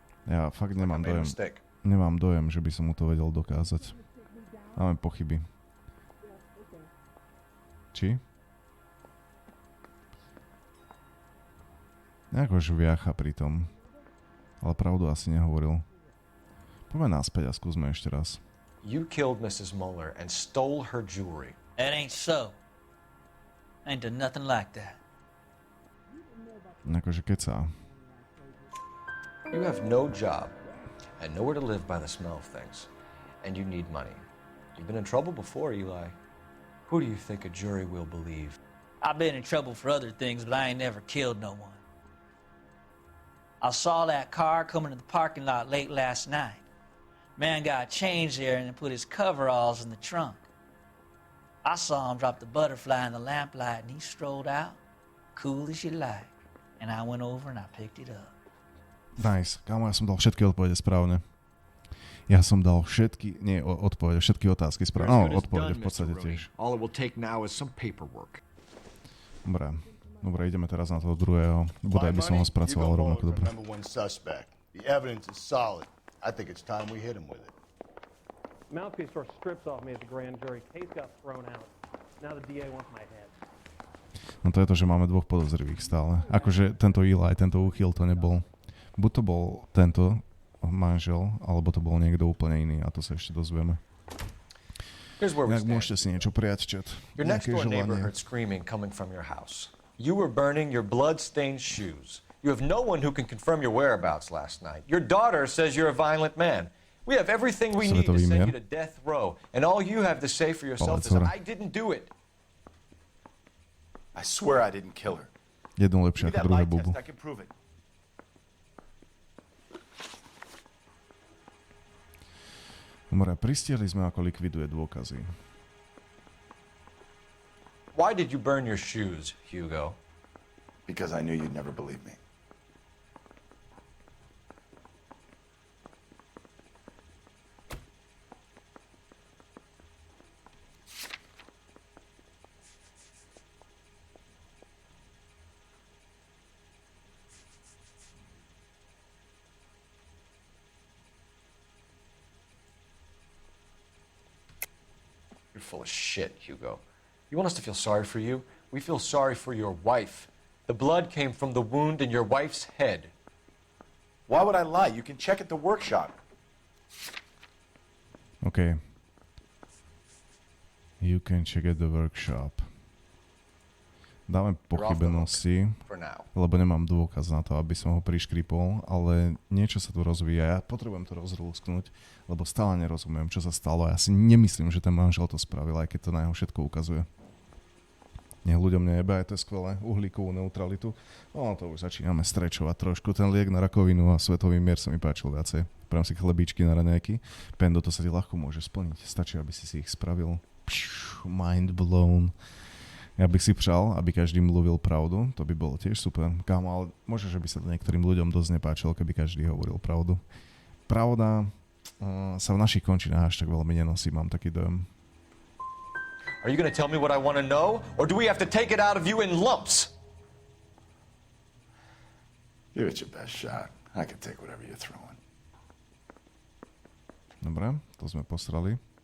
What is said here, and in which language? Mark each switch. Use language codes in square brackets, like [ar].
[sk] Ja fakt nemám dojem, že by som mu to vedel dokázať. Máme pochyby. Či? Nejako žviacha pri tom. Ale pravdu asi nehovoril. Poďme naspäť a skúsme ešte raz. [en] You killed Mrs. Muller and stole her jewelry. That ain't so. Ain't done nothing like that. [sk] Akože kecá. [en] You have no job and nowhere to live by the smell of things. And you need money. You've been in trouble before, Eli. Who do you think a jury will believe? I've been in trouble for other things, but I ain't never killed no one. I saw that car coming to the parking lot late last night. Man got changed there and put his coveralls in the trunk. I saw him drop the butterfly in the lamplight and he strolled out, cool as you like. And I went over and I picked it up. Nice. [sk] Kámo, ja som dal všetky odpovede správne. Ja som dal všetky, nie odpovede, všetky otázky správne. No, odpovede v podstate tiež. [en] All it will take now is some paperwork. [sk] Dobre, ideme teraz na toho druhého. Bodaj by som ho spracoval rovnako dobre. [en] The evidence is solid. I think it's time we hit him with it. Mouthpiece tore strips off me at the grand jury. Case got thrown out. Now the DA wants my head. [sk] No to je to, že máme dvoch podozrivých stále. Akože tento Eli, tento úchyl to nebol. Buď to bol tento manžel, alebo to bol niekto úplne iný a to sa ešte dozvieme. Inak môžete si niečo prijať, chat. [en] Your next door neighbor heard screaming coming from your house. You were burning your blood-stained shoes. You have no one who can confirm your whereabouts last night. Your daughter says you're a violent man. We have everything we need to send you to death row, and all you have to say for yourself is, I didn't do it. I swear I didn't kill her. [sk] Jedno lepšie ako druhé bubu. [en] I can prove it. [sk] Dobre, pristiahli sme, ako likviduje dôkazy. [en] Why did you burn your shoes, Hugo? Because I knew you'd never believe me. You're full of shit, Hugo. You want us to feel sorry for you? We feel sorry for your wife. The blood came from the wound in your wife's head. Why would I lie? You can check at the workshop. Okay. You can check at the workshop. [sk] Dáme pochybnosti, lebo nemám dôkaz na to, aby som ho priškripol, ale niečo sa tu rozvíja. Ja potrebujem to rozlúsknuť, lebo stále nerozumiem, čo sa stalo. Ja si nemyslím, že ten manžel to spravil, aj keď to na jeho všetko ukazuje. Nech ľuďom nejebe, aj to je skvelé, uhlíkovú neutralitu. No to už začíname strečovať trošku. Ten liek na rakovinu a svetový mier sa mi páčil viacej. Prám si chlebíčky na raňajky. Pendo, to sa ti ľahko môže splniť. Stačí, aby si ich spravil. [en] Mind blown. [cs] Ja bych si přál, aby každý mluvil pravdu, [sk] to by bolo tiež super. Kámo, ale možno, že by sa to niektorým ľuďom dosť nepáčilo, keby každý hovoril pravdu. Pravda sa v našich končinách až tak veľmi nenosí, mám taký dojem. [en] Are you going to tell me what I want to know, or do we have to take it out of you in lumps? Give it your best shot. I can take whatever you're throwing. [sk] Dobre, to sme posrali.